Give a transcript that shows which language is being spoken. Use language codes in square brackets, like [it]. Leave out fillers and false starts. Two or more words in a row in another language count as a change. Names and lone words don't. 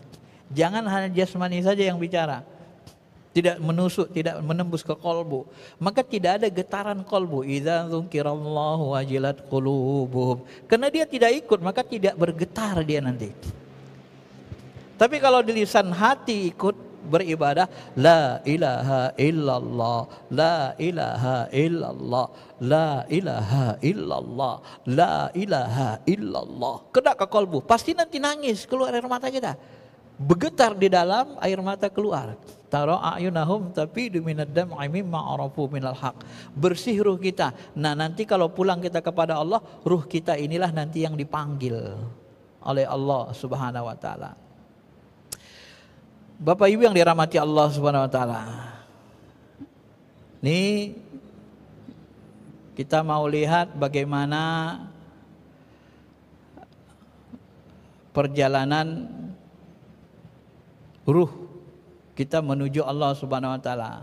[id] Jangan hanya jasmani saja yang bicara, tidak menusuk, tidak menembus ke qalbu. Maka tidak ada getaran qalbu. [ar] إذا ذكر الله وجلت قلوبهم. [id] Karena dia tidak ikut, maka tidak bergetar dia nanti. Tapi kalau di lisan hati ikut beribadah, [ar] لا إله إلا الله، لا إله إلا الله، لا إله إلا الله، لا إله إلا الله. [id] Kena ke qalbu, pasti nanti nangis, keluar air mata kita. Bergetar di dalam, air mata keluar. [ar] ترى أعينهم تفيض من الدمع مما عرفوا من الحق. [id] Bersih ruh kita. Nah, nanti kalau pulang kita kepada Allah, ruh kita inilah nanti yang dipanggil oleh Allah [ar] سبحانه وتعالى. [id] Bapak Ibu yang dirahmati Allah [ar] سبحانه وتعالى. [id] Ini kita mau lihat bagaimana perjalanan ruh kita menuju Allah [ar] سبحانه وتعالى.